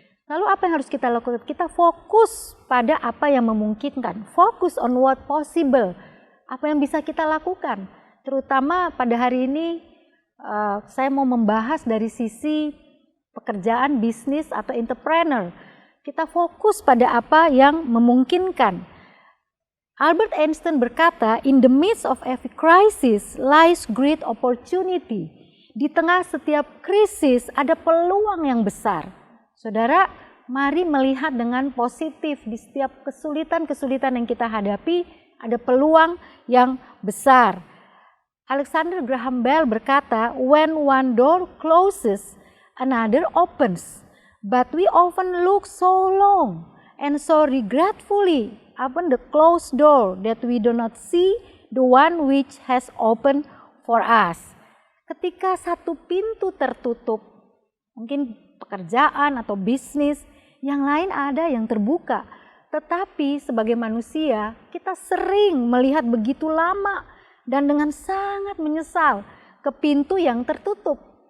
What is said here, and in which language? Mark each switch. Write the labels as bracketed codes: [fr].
[id] Lalu apa yang harus kita lakukan? Kita fokus pada apa yang memungkinkan, fokus [en] on what possible, [id] apa yang bisa kita lakukan. Terutama pada hari ini saya mau membahas dari sisi pekerjaan, bisnis atau entrepreneur. Kita fokus pada apa yang memungkinkan. [en] Albert Einstein [id] berkata, [en] in the midst of every crisis lies great opportunity. [id] Di tengah setiap krisis ada peluang yang besar. Saudara, mari melihat dengan positif di setiap kesulitan-kesulitan yang kita hadapi, ada peluang yang besar. [en] Alexander Graham Bell [id] berkata, [en] when one door closes, another opens. But we often look so long and so regretfully upon the closed door that we do not see the one which has opened for us. [id] Ketika satu pintu tertutup, mungkin pekerjaan atau bisnis, yang lain ada yang terbuka. Tetapi sebagai manusia, kita sering melihat begitu lama dan dengan sangat menyesal ke pintu yang tertutup.